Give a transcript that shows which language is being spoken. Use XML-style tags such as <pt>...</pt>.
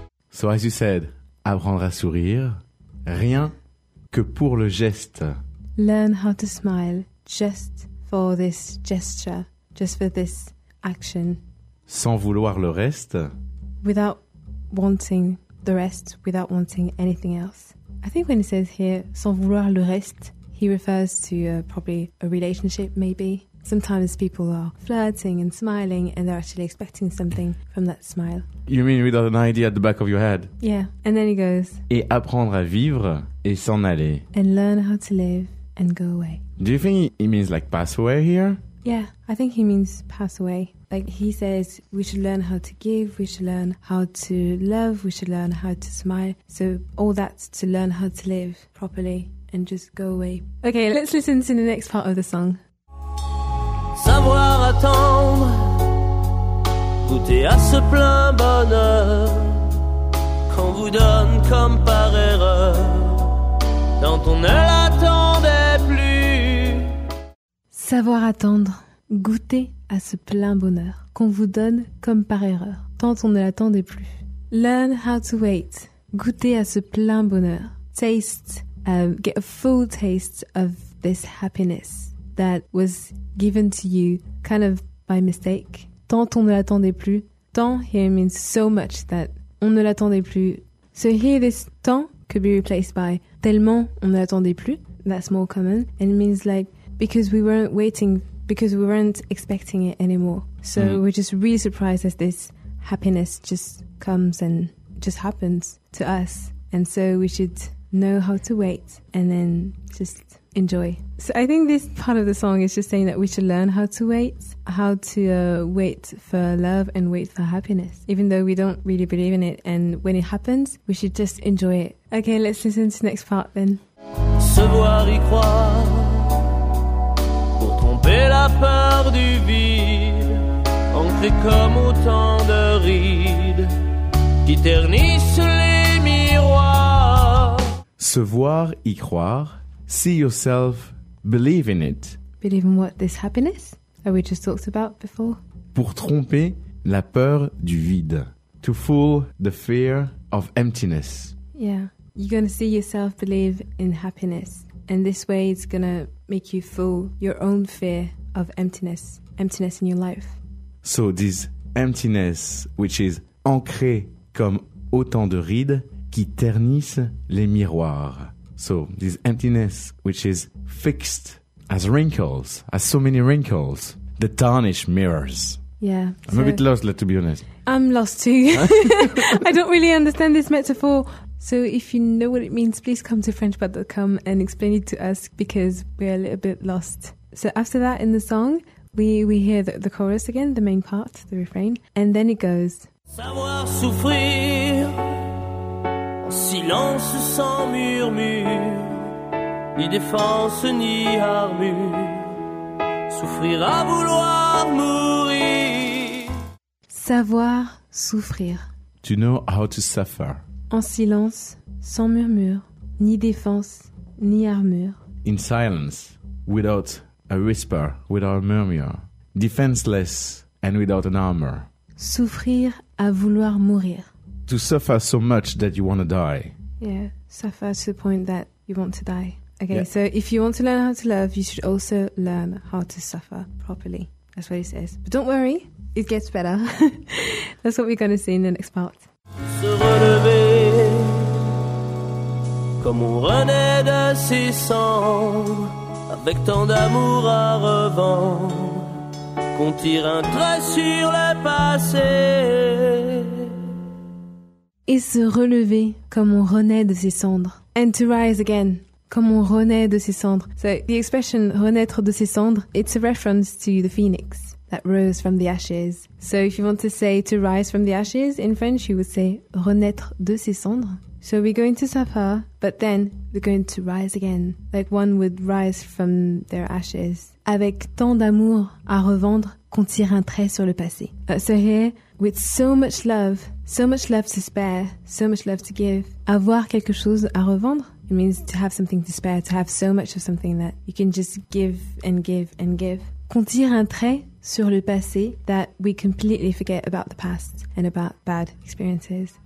<en>So as you said,</en> <fr>apprendre à sourire, rien que pour le geste.</fr> <en>Learn how to smile just for this gesture, just for this action.</en> <fr>Sans vouloir le reste.</fr> <en>Without wanting the rest, without wanting anything else. I think when he says here,</en> <fr>sans vouloir le reste,</fr> <en>he refers to probably a relationship maybe. Sometimes people are flirting and smiling and they're actually expecting something from that smile. You mean without an idea at the back of your head? Yeah. And then he goes...</en> <fr>Et apprendre à vivre et s'en aller.</fr> <en>And learn how to live and go away. Do you think he means like pass away here? Yeah, I think he means pass away. Like he says, we should learn how to give, we should learn how to love, we should learn how to smile. So all that's to learn how to live properly and just go away. Okay, let's listen to the next part of the song.</en> <fr>Savoir attendre, goûter à ce plein bonheur qu'on vous donne comme par erreur, dont on ne l'attendait plus. Savoir attendre, goûter à ce plein bonheur qu'on vous donne comme par erreur, tant on ne l'attendait plus.</fr> <en>Learn how to wait,</en> <fr>goûter à ce plein bonheur.</fr> <en>Taste, get a full taste of this happiness that was given to you kind of by mistake.</en> <fr>Tant on ne l'attendait plus.</fr> <en>Tant here means so much that</en> <fr>on ne l'attendait plus.</fr> <en>So here this tant could be replaced by</en> <fr>tellement on ne l'attendait plus.</fr> <en>That's more common. And it means like because we weren't waiting, because we weren't expecting it anymore. So we're just really surprised as this happiness just comes and just happens to us. And so we should know how to wait and then just enjoy. So I think this part of the song is just saying that we should learn how to wait, how to wait for love and wait for happiness, even though we don't really believe in it. And when it happens, we should just enjoy it. Okay, let's listen to the next part then.</en> <fr>Se voir y croire, pour tromper la peur du vide, entrer comme autant de rides qui ternissent les miroirs. Se voir y croire.</fr> <en>See yourself, believe in it. Believe in what? This happiness that we just talked about before?</en> <fr>Pour tromper la peur du vide.</fr> <en>To fool the fear of emptiness. Yeah. You're going to see yourself believe in happiness. And this way it's going to make you fool your own fear of emptiness. Emptiness in your life. So this emptiness, which is</en> <fr>ancré comme autant de rides qui ternissent les miroirs.</fr> <en>So this emptiness, which is fixed as wrinkles, as so many wrinkles, the tarnished mirrors. Yeah. I'm so a bit lost, like, to be honest. I'm lost too. I don't really understand this metaphor. So if you know what it means, please come to Frenchpod.com and explain it to us because we're a little bit lost. So after that in the song, we hear the chorus again, the main part, the refrain, and then it goes.</en> <fr>Savoir souffrir. Silence sans murmure, ni défense ni armure, souffrir à vouloir mourir. Savoir souffrir.</fr> <en>To know how to suffer.</en> <fr>En silence, sans murmure, ni défense ni armure.</fr> <en>In silence, without a whisper, without a murmur. Defenseless and without an armor.</en> <fr>Souffrir à vouloir mourir.</fr> <en>To suffer so much that you want to die. Yeah, suffer to the point that you want to die. Okay, yeah. So if you want to learn how to love, you should also learn how to suffer properly. That's what he says. But don't worry, it gets better. That's what we're going to see in the next part.</en> <fr>Se relever comme on renaît de ses cendres, avec tant d'amour à revendre, qu'on tire un trait sur le passé. Et se relever comme on renaît de ses cendres.</fr> <en>And to rise again,</en> <fr>comme on renaît de ses cendres.</fr> <en>So the expression</en> <fr>renaître de ses cendres,</fr> <en>it's a reference to the phoenix that rose from the ashes. So if you want to say to rise from the ashes in French, you would say</en> <fr>renaître de ses cendres.</fr> <en>So we're going to suffer, but then we're going to rise again, like one would rise from their ashes.</en> <fr>Avec tant d'amour à revendre qu'on tire un trait sur le passé.</fr> <en>So here, with so much love to spare, so much love to give,</en> <fr>avoir quelque chose à revendre,</fr> <en>it means to have something to spare, to have so much of something that you can just give and give and give.</en> <fr>Qu'on tire un trait sur le passé,</fr> <en>that we completely forget about the past and about bad experiences.</en>